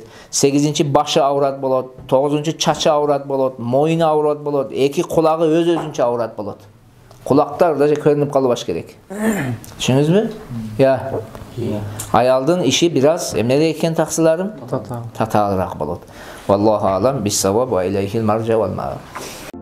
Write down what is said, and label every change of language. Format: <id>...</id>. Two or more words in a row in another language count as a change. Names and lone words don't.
<ky>8-чи башы аврат болот, 9-чу чачы аврат болот, моюну аврат болот, 2 кулагы өзүнчө аврат болот. Кулактар даже көрүнүп калбаш керек. Түшүндүңүзбү? Я. Аялдын иши бир аз эмне экен таксыларым? Татаалыраак болот.</ky> <ar>والله أعلم بالصواب وإليه المرجع والمآب.</ar>